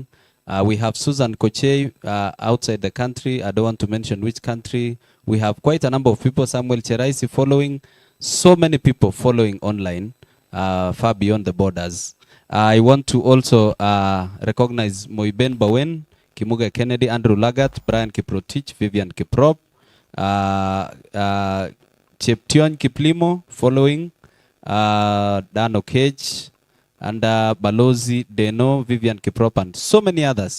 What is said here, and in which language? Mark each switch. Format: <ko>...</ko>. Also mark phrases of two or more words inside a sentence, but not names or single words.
<en>We have Susan Koche outside the country. I don't want to mention which country. We have quite a number of people. Samuel Cheraisi following. So many people following online, far beyond the borders. I want to also recognize Moiben Bawen, Kimuga Kennedy, Andrew Lagat, Brian Kiprotich, Vivian Kiprop, Cheption Kiplimo following, Dan Okech, and Balozi Deno, Vivian Kiprop, and so many others.</en>